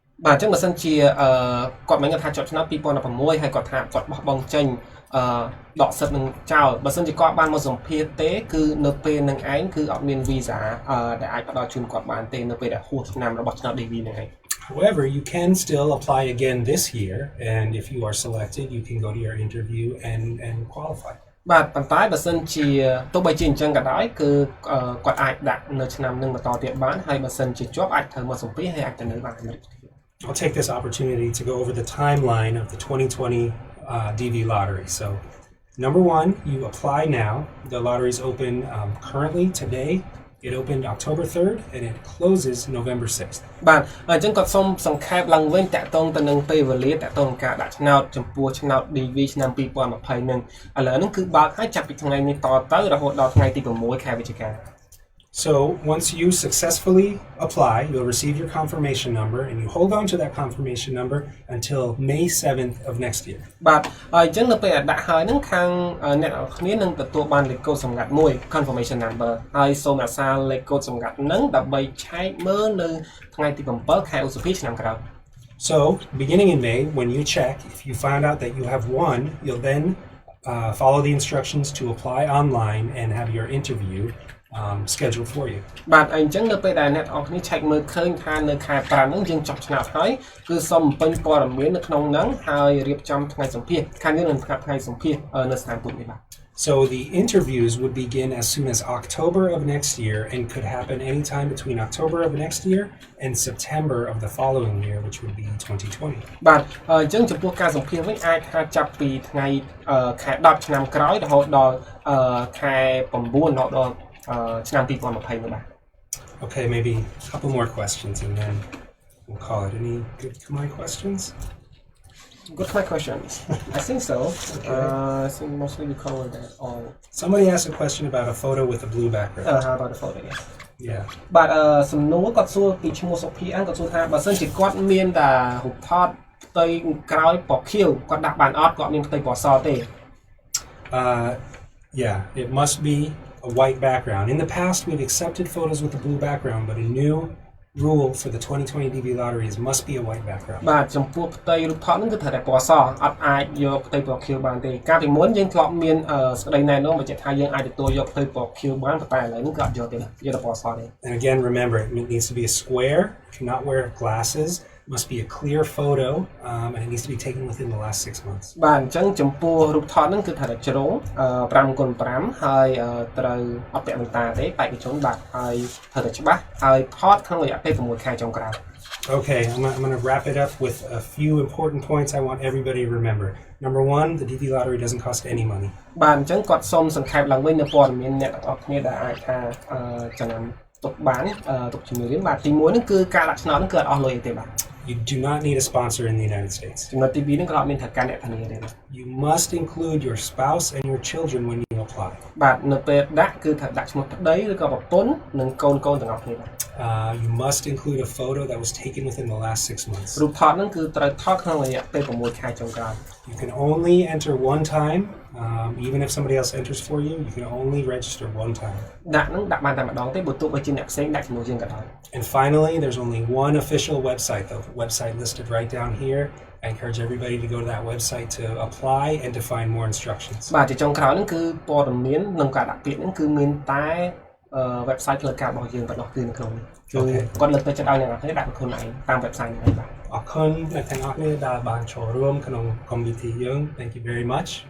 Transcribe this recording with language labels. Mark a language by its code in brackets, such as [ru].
[km] បាទអញ្ចឹងបើសិនជាគាត់មិនថាជាប់ឆ្នោត2016ហើយគាត់ថាគាត់បោះបង់ចេញដកសិទ្ធិនឹងចោលបើសិនជាគាត់បានមកសម្ភាសទេគឺនៅពេលនឹងឯងគឺអត់មានវីសាដែលអាចផ្ដល់ជូនគាត់បានទេនៅពេលដែលហួសឆ្នាំរបស់ឆ្នោត DV នឹងឯង [en] However, you can still apply again this year, and if you are selected, you can go to your interview and qualify. [km] បាទប៉ុន្តែបើសិនជាទោះបីជាអញ្ចឹងក៏ដោយគឺគាត់អាចដាក់នៅឆ្នាំនឹងបន្តទៀតបានហើយបើសិនជាជាប់អាចត្រូវមកសម្ភាសហើយអាចទៅនៅបានអាមេរិក [en] I'll take this opportunity to go over the timeline of the 2020 DV lottery. So, number one, you apply now. The lottery is open currently today. It opened October 3rd and it closes November 6th. [km] បាទអញ្ចឹងគាត់សូមសង្ខេបឡើងវិញតាក់ទងទៅនឹងពេលវេលាតាក់ទងការដាក់ឆ្នោតចំពោះឆ្នោត DV ឆ្នាំ2020នឹងឥឡូវហ្នឹងគឺបើកឲ្យចាប់ពីថ្ងៃនេះតទៅរហូតដល់ថ្ងៃទី6ខែវិច្ឆិកា [en] So once you successfully apply, you'll receive your confirmation number and you hold on to that confirmation number until May 7th of next year. [km] បាទអញ្ចឹងនៅពេលដាក់ហើយហ្នឹងខាងអ្នកនរគ្នានឹងទទួលបានលេខកូដសម្ងាត់មួយ confirmation number ហើយសូមរក្សាលេខកូដសម្ងាត់ហ្នឹងដើម្បីឆែកមើលនៅថ្ងៃទី7ខែឧសភាឆ្នាំក្រោយ [en] So beginning in May, when you check, if you find out that you have won, you'll then follow the instructions to apply online and have your interview scheduled for you. [km] បាទអញ្ចឹងនៅពេលដែលអ្នកនរគ្នាឆែកមើលឃើញថានៅខែ5ហ្នឹងយើងចប់ឆ្នោតហើយគឺសូមបំពេញព័ត៌មាននៅក្នុងហ្នឹងហើយរៀបចំថ្ងៃសម្ភាសខាងយើងនឹងប្រាប់ថ្ងៃសម្ភាសនៅស្ថានទូតនេះបាទ [en] So the interviews would begin as soon as October of next year and could happen anytime between October of next year and September of the following year, which would be 2020. [km] បាទអញ្ចឹងចំពោះការសម្ភាសវិញអាចថាចាប់ពីថ្ងៃខែ10ឆ្នាំក្រោយរហូតដល់ខែ9ដល់ឆ្នាំ2020 នោះបាទ [en] Okay, maybe a couple more questions and then we'll call it. Any good Khmer questions? Good Khmer questions. I think so. Okay. I think mostly we covered that all. Somebody asked a question about a photo with a blue background. How about the photo? Yes. Yeah. [km] បាទសំណួរគាត់សួរពីឈ្មោះសុភីគាត់សួរថាបើសិនជាគាត់មានតែរូបថតផ្ទៃក្រោយពណ៌ខៀវគាត់ដាក់បានអត់គាត់មានផ្ទៃពណ៌សទេ [en] Yeah, it must be a white background. In the past, we've accepted photos with a blue background, but a new rule for the 2020 DV lottery is must be a white background. [km] បាទចំពោះផ្ទៃរូបថតហ្នឹងគឺត្រូវតែពណ៌សអត់អាចយកផ្ទៃពណ៌ខៀវបានទេកាលពីមុនយើងធ្លាប់មានស្ដីណែនាំបញ្ជាក់ថាយើងអាចទទួលយកផ្ទៃពណ៌ខៀវបានប៉ុន្តែឥឡូវនេះគឺអត់យកទេយកតែពណ៌សទេ [en] And again, remember, it needs to be a square. You cannot wear glasses. must be a clear photo and it needs to be taken within the last 6 months. [km] បាទអញ្ចឹងចំពោះរូបថតហ្នឹងគឺថាជ្រុង5x5 ហើយត្រូវអត់ពាក់បន្តាទេបេក្ខជនបាទហើយត្រូវតែច្បាស់ហើយថតក្នុងរយៈពេល6ខែចុងក្រោយ [en] Okay, I'm going to wrap it up with a few important points I want everybody to remember. Number 1, the DV lottery doesn't cost any money. [km] បាទអញ្ចឹងគាត់សូមសង្ខេបឡើងវិញនៅព័ត៌មានអ្នកទាំងអស់គ្នាដែលអាចថាចំណាំទុកបានទុកជំនឿរៀនបាទទី1ហ្នឹងគឺការដាក់ឆ្នោតហ្នឹងគឺអត់អស់លុយទេបាទ [en] You do not need a sponsor in the United States. [km] ចំណុចទី2ហ្នឹងក៏អត់មានថាការអ្នកធានាទេបាទ [en] You must include your spouse and your children when you apply. [km] បាទនៅពេលដាក់គឺថាដាក់ឈ្មោះប្តីឬក៏ប្រពន្ធនិងកូនទាំងអស់គ្នាបាទ [en] You must include a photo that was taken within the last 6 months. [km] រូបថតហ្នឹងគឺត្រូវថតក្នុងរយៈពេល6ខែចុងក្រោយ [en] You can only enter one time. Even if somebody else enters for you, you can only register one time. [km] ដាក់ហ្នឹងដាក់បានតែម្ដងទេបើទោះបីជាអ្នកផ្សេងដាក់ជាមួយយើងក៏ដោយ [en] And finally, there's only one official website, the website listed right down here. I encourage everybody to go to that website to apply and to find more instructions. [km] បាទជាចុងក្រោយហ្នឹងគឺព័ត៌មាននិងការដាក់ពាក្យហ្នឹងគឺមានតែ website ផ្លូវការរបស់យើងប៉ុណ្ណោះគឺនៅក្នុងនេះគឺគាត់លើកទឹកចិត្តឲ្យអ្នកនរគ្នាដាក់ខ្លួនឯងតាម website នេះបាទ អរគុណអ្នកទាំងអស់គ្នាដែលបានចូលរួមក្នុង community យើង [en] Thank you very much.